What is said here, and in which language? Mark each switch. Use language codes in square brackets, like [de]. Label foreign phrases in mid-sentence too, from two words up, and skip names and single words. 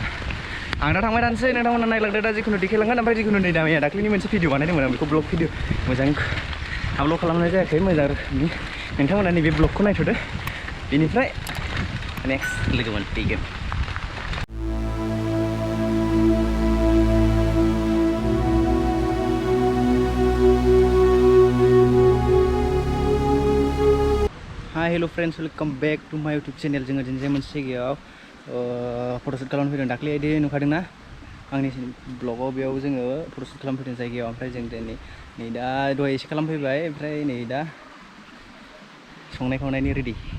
[brx] आं दा थांबाय थानोसै नोंथांमोना नायलांदो दा जिखुनु देखायलांगोन ओमफ्राय जिखुनु नै दामिया दाख्लैनि मोनसे भिडिअ बानायदोंमोन आं बेखौ [en] blog video [brx] मोजां आपल'ड खालामनाय जायाखै मोजां रोखोमनि नोंथांमोना नैबे ब्लगखौ नायथ'दो बेनिफ्राय नेक्स्ट लोगो मोनफैगोन। [en] Hi hello friends, welcome back to my YouTube channel. [brx] जोङो दिनै मोनसे जायगायाव फट'शूट खालामनो फैदों। दाख्लै बिदि नुखादोंना आंनि ब्लगाव बेयाव जोङो फट'शूट खालामनो फैदों जायगायाव। ओमफ्राय जों दिनै दा दहाय एसे खालामफैबाय ओमफ्राय नै दा संनाय खावनायनि रेडि।